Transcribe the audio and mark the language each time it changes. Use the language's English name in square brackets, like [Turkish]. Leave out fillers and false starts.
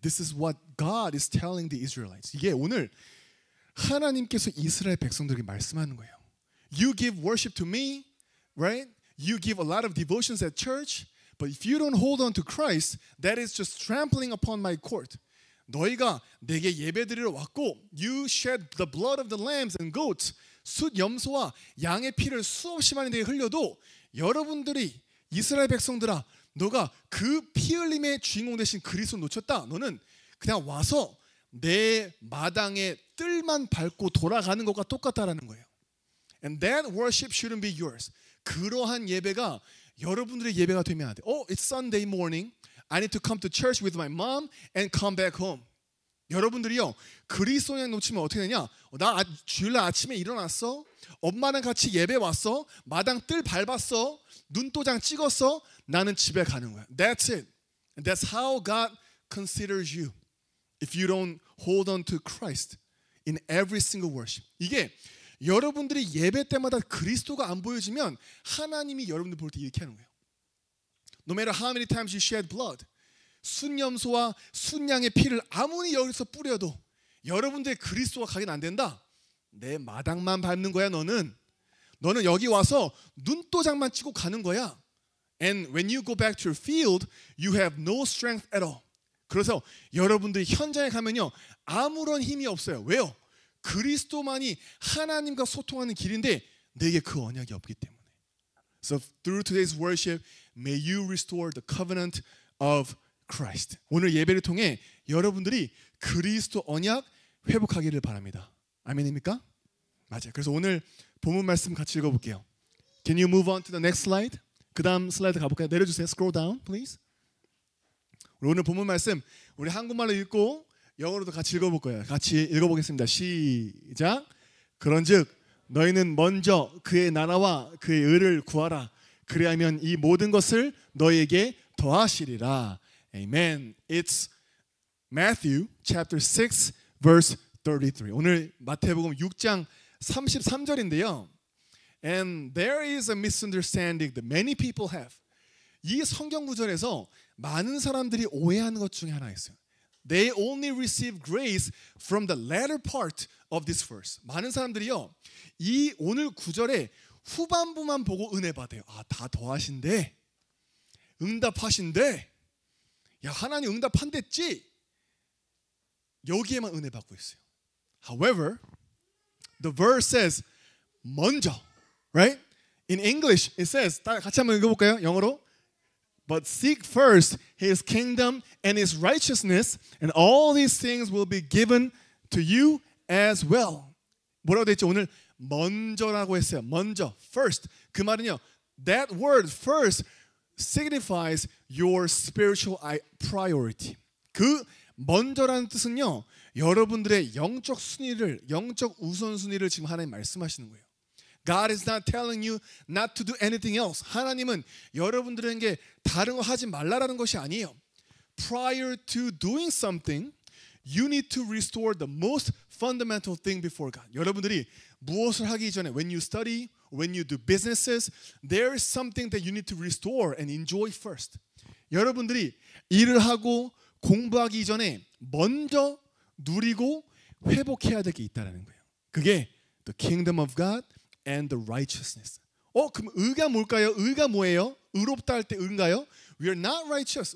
[English] This is what God is telling the Israelites. [Korean] 이게 오늘 하나님께서 이스라엘 백성들에게 말씀하는 거예요. [English] You give worship to me, right? You give a lot of devotions at church, but if you don't hold on to Christ, that is just trampling upon my court. [Korean] 너희가 내게 예배드리러 왔고 [English] you shed the blood of the lambs and goats [Korean] 숫 염소와 양의 피를 수없이 많이 내게 흘려도 여러분들이 이스라엘 백성들아 너가 그 피 흘림의 주인공 되신 그리스도 놓쳤다. 너는 그냥 와서 내 마당에 뜰만 밟고 돌아가는 것과 똑같다라는 거예요. [English] And that worship shouldn't be yours. [Korean] 그러한 예배가 여러분들의 예배가 되면 안 돼. [English] Oh, it's Sunday morning. I need to come to church with my mom and come back home. [Korean] 여러분들이요 그리스도인 놓치면 어떻게 되냐? 나 주일날 아침에 일어났어. 엄마랑 같이 예배 왔어. 마당 뜰 밟았어. 눈도장 찍었어. 나는 집에 가는 거야. [English] That's it. And that's how God considers you. If you don't hold on to Christ in every single worship. [Korean] 이게 여러분들이 예배 때마다 그리스도가 안 보여지면 하나님이 여러분들 볼 때 이렇게 하는 거예요. [English] No matter how many times you shed blood. [Korean] 순염소와 순양의 피를 아무리 여기서 뿌려도 여러분들의 그리스도가 가긴 안 된다. 내 마당만 밟는 거야 너는. 너는 여기 와서 눈도장만 치고 가는 거야. [English] And when you go back to your field, you have no strength at all. [Korean] 그래서 여러분들이 현장에 가면요 아무런 힘이 없어요. 왜요? 그리스도만이 하나님과 소통하는 길인데 내게 그 언약이 없기 때문에. [English] So through today's worship, may you restore the covenant of Christ. [Korean] 오늘 예배를 통해 여러분들이 그리스도 언약 회복하기를 바랍니다. 아멘입니까? 맞아요. 그래서 오늘 본문 말씀 같이 읽어볼게요. [English] Can you move on to the next slide? [Korean] 그 다음 슬라이드 가볼까요? 내려주세요. [English] Scroll down, please. [Korean] 오늘 본문 말씀 우리 한국말로 읽고 영어로도 같이 읽어볼 거예요. 같이 읽어보겠습니다. 시작. 그런즉 너희는 먼저 그의 나라와 그의 의를 구하라. 그리하면 이 모든 것을 너희에게 더하시리라. [English] Amen. It's Matthew chapter 6 verse 33. [Korean] 오늘 마태복음 6장 33절인데요. [English] And there is a misunderstanding that many people have. [Korean] 이 성경 구절에서 많은 사람들이 오해하는 것 중에 하나 있어요. [English] They only receive grace from the latter part of this verse. [Korean] 많은 사람들이요. 이 오늘 구절의 후반부만 보고 은혜 받아요. 아, 다 더하신대. 응답하신대. 야, 하나님 응답한댔지. 여기에만 은혜 받고 있어요. [English] However, the verse says 먼저, right? In English, it says [Korean] 같이 한번 읽어볼까요? 영어로. [English] But seek first His kingdom and His righteousness, and all these things will be given to you as well. [Korean] 뭐라고 되어 있죠? 오늘 먼저라고 했어요. 먼저, first. 그 말은요. [English] That word first signifies your spiritual priority. [Korean] 그 먼저라는 뜻은요. 여러분들의 영적 순위를, 영적 우선순위를 지금 하나님 말씀하시는 거예요. [English] God is not telling you not to do anything else. [Korean] 하나님은 여러분들에게 다른 거 하지 말라라는 것이 아니에요. [English] Prior to doing something, you need to restore the most fundamental thing before God. [Korean] 여러분들이 무엇을 하기 전에, [English] when you study, when you do businesses, there is something that you need to restore and enjoy first. [Korean] 여러분들이 일을 하고 공부하기 전에 먼저 누리고 회복해야 될 게 있다는 거예요. 그게 [English] the kingdom of God and the righteousness. [Korean] 그럼 의가 뭘까요? 의가 뭐예요? 의롭다 할 때 의인가요? [English] We are not righteous.